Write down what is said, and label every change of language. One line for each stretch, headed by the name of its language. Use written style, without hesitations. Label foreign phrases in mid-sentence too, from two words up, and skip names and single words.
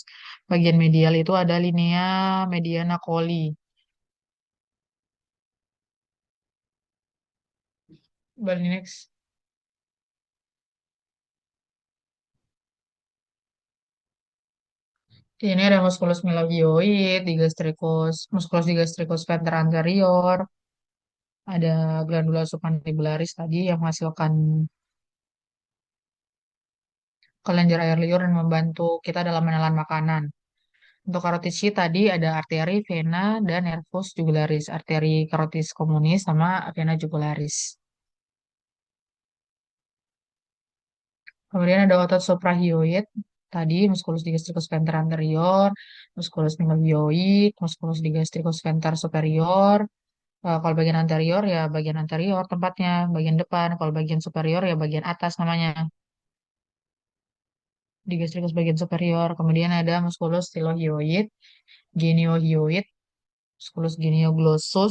Indonesian: Bagian medial itu ada linea mediana coli. Balik next. Ini ada musculus mylohyoid, musculus digastricus venter anterior, ada glandula submandibularis tadi yang menghasilkan kelenjar air liur dan membantu kita dalam menelan makanan. Untuk karotis sheath tadi ada arteri, vena, dan nervus jugularis. Arteri karotis communis sama vena jugularis. Kemudian ada otot suprahyoid. Tadi musculus digastricus venter anterior, musculus mylohyoid, musculus digastricus venter superior. Kalau bagian anterior ya bagian anterior tempatnya, bagian depan. Kalau bagian superior ya bagian atas namanya. Digastricus bagian superior. Kemudian ada musculus stylohyoid, geniohyoid, musculus genioglossus.